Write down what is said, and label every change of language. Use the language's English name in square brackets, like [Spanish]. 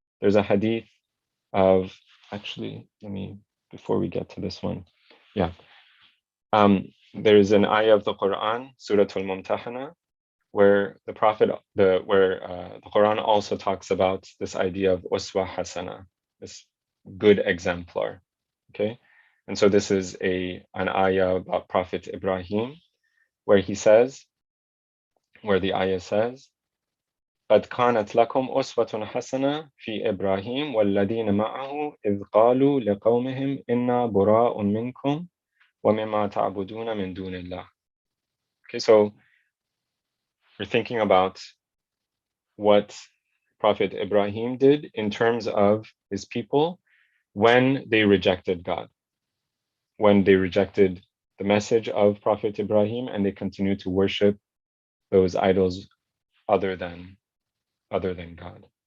[English] There's a hadith of, actually, before we get to this one, yeah. There's an ayah of the Quran, Surah Al-Mumtahana, where the Prophet, the Quran also talks about this idea of uswa hasana, this good exemplar, okay? And so this is an ayah about Prophet Ibrahim, where he says, where the ayah says, [Arabic] قد كانت لكم أسوة حسنة في إبراهيم والذين معه إذ قالوا لقومهم إنا براء منكم ومما تعبدون من دون الله. [English] Okay, so we're thinking about what Prophet Ibrahim did in terms of his people when they rejected God, when they rejected the message of Prophet Ibrahim and they continued to worship those idols other than God.